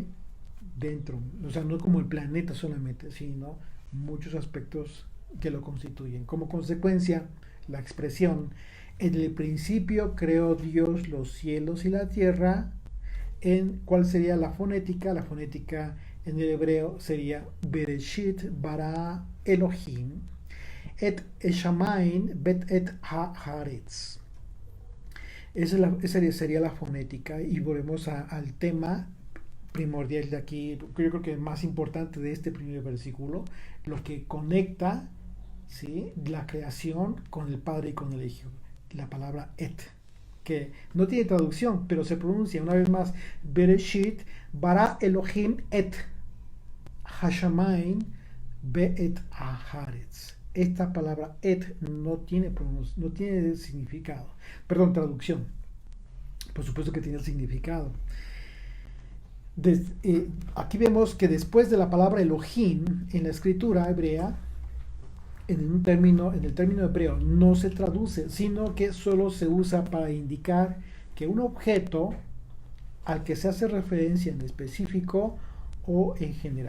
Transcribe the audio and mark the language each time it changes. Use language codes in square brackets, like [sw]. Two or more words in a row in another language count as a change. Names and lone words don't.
[es] Dentro, o sea, no como el planeta solamente, sino muchos aspectos que lo constituyen. Como consecuencia, la expresión en el principio creó Dios los cielos y la tierra, ¿cuál sería la fonética? La fonética en el hebreo sería [he] בראשית ברא אלהים את שמים ואת הארץ. [es] Esa sería la fonética, y volvemos al tema primordial de aquí, yo creo que más importante de este primer versículo, lo que conecta ¿sí? La creación con el Padre y con el Hijo. La palabra et, que no tiene traducción, pero se pronuncia una vez más, [he] בראשית, ברא אלהים את השמים ואת הארץ. [es] Esta palabra et no tiene significado, perdón, traducción. Por supuesto que tiene significado. Aquí vemos que después de la palabra Elohim en la escritura hebrea, en el término hebreo no se traduce, sino que solo se usa para indicar que un objeto al que se hace referencia en específico o en general.